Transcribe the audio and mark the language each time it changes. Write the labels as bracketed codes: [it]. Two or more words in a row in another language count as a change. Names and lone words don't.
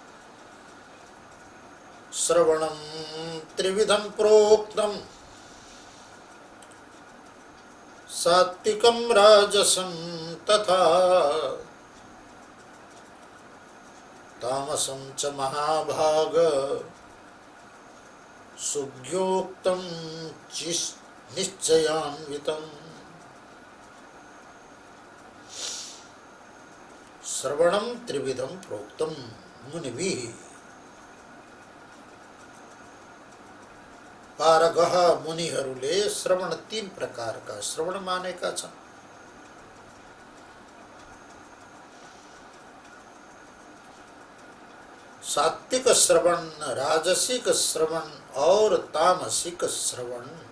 [sa] श्रवणं त्रिविधं प्रोक्तम् सात्विकं राजसं तथा तामसं च महाभाग सुज्ञोक्तं निश्चयान्वितम्। श्रवणं त्रिविधं प्रोक्तं मुनिभिः। [ne] पारगः मुनिहरूले श्रवण 3 प्रकारका श्रवण मानेका छन्। सात्विक श्रवण, राजसिक श्रवण और तामसिक श्रवण।